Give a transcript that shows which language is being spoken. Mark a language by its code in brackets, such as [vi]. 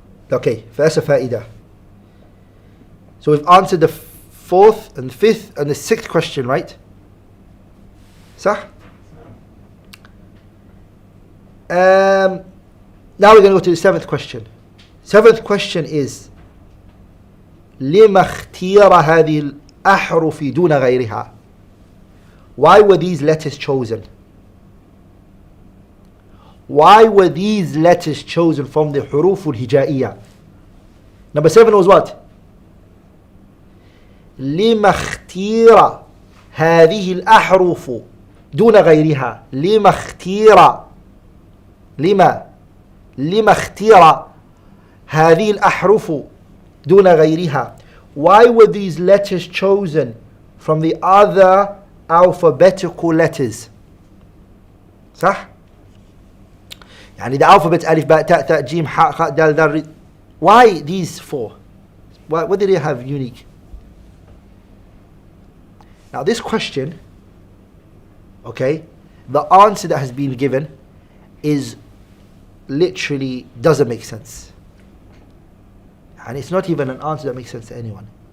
[en] Okay, first fa'idah. So we've answered the 4th and 5th and the 6th question, right? Sah? Now we're going to go to the 7th question. 7th question is [ar] لما اختير هذه الأحرف دون غيرها. [en] Why were these letters chosen? Why were these letters chosen from the huruf al-hijaiyah? Number 7 was what? [ar] لما اختير هذه الأحرف دون غيرها. لما اختير لما اختير هذه الأحرف دون غيرها. [en] Why were these letters chosen from the other alphabetical letters? [ar] صح؟ يعني [en] the alphabet [ar] ألف باء تاء ثاء جيم حاء خاء دال ذال. [en] Why these 4? What did they have unique? Now this question, okay, the answer that has been given is literally doesn't make sense. And it's not even an answer that makes sense to anyone.